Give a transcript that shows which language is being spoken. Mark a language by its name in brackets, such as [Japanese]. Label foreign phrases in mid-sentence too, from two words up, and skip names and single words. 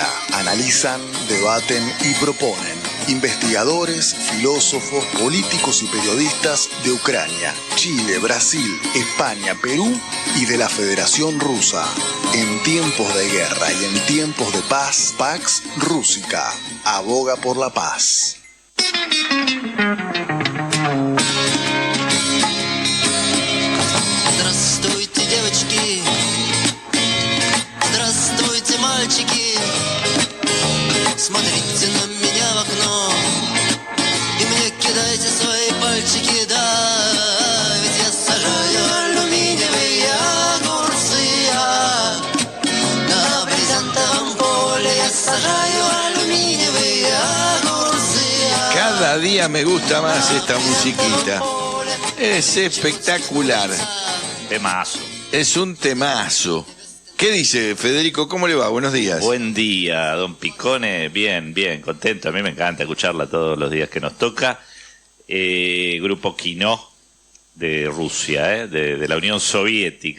[Spanish] Analizan, debaten y proponen investigadores, filósofos, políticos y periodistas de Ucrania, Chile, Brasil, España, Perú y de la Federación Rusa. En tiempos de guerra y en tiempos de paz, Pax Rúsica aboga por la paz. [Russian] Здравствуйте, девочки, здравствуйте, мальчики. Смотрите на меня в окно и мне кидайте свои пальчики, да, ведь я сажаю алюминиевые огурцы, на брезентовом поле я сажаю алюминиевые огурцы. [Spanish] Cada día me gusta más esta musiquita. Es espectacular. Temazo. Es un temazo. ¿Qué dice Federico? ¿Cómo le va? Buenos días. Buen día, don Picone. Bien, bien, contento. A mí me encanta escucharla todos los días que nos toca. Grupo Quino de Rusia, de la Unión Soviética.